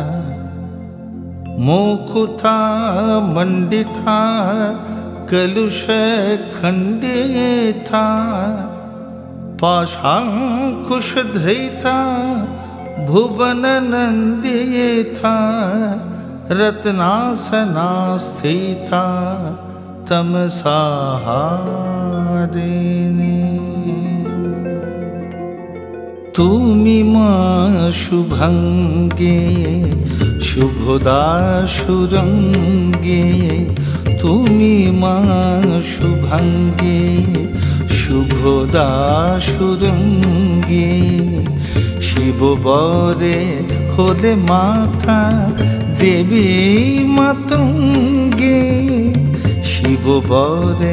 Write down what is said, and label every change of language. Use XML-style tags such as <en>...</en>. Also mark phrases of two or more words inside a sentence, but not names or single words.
<sa>मुकुता मंडिता कलुष खंडिता पाशांकुश धृता भुवन नंदिता रत्नासना स्थिता तमसाहारिणी</sa> <bn>তুমি মা শুভাঙ্গে শুভদা সুরঙ্গে তুমি মা শুভাঙ্গে শুভদা সুরঙ্গে শিব বরে হলে মাতা দেবী মাতঙ্গে শিব বরে</bn>